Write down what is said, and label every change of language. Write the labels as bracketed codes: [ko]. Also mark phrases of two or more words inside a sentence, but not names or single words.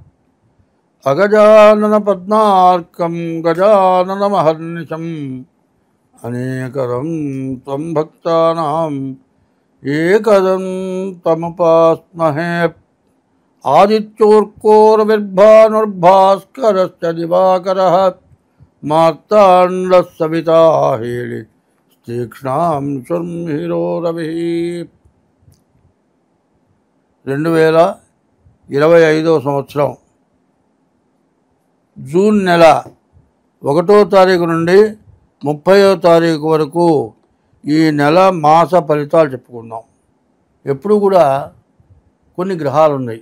[sa] अगजाननपद्मार्कं गजाननमहर्निशम् अनेकदं त्वं भक्तानां एकदन्तमुपास्महे। आदित्योर्कोरविर्भानुर्भास्करश्च दिवाकरः मार्ताण्डः सविता हेळि तीक्ष्णां शर्मिरो रविः। [te] 2025 సంవత్సరం జూన్ నెల 1వ తారీఖు నుండి 30వ తారీఖు వరకు ఈ నెల మాస ఫలితాలు చెప్పుకుందాం. ఎప్పుడు కూడా కొన్ని గ్రహాలు ఉన్నాయి.